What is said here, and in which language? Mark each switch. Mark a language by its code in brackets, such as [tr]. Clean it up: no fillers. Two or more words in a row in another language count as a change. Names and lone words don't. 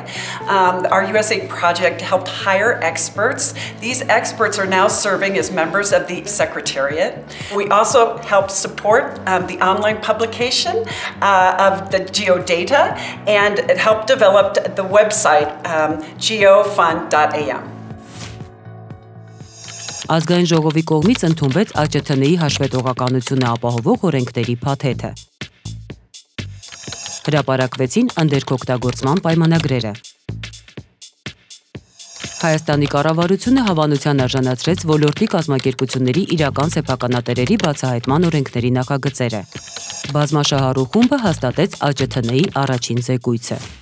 [en] Our USAID project helped hire experts. These experts are now serving as members of the Secretariat. We also helped support the online publication of the geodata, and it helped develop the website geofund.am. [hy] Ազգային ժողովի կողմից ընդունվեց ԱՃԹՆ-ի հաշվետվողականությունը ապահովող օրենքների փաթեթը։ Հրապարակվեցին ընդերքօգտագործման պայմանագրերը։ Հայաստանի կառավարությունը հավանության արժանացրեց ոլորտի կազմակերպությունների իրական սեփականատերերի բացահայտման օրենքների նախագծերը։ Բազմաշահառու խումբը հաստատեց ԱՃԹՆ-ի առաջին զեկույցը։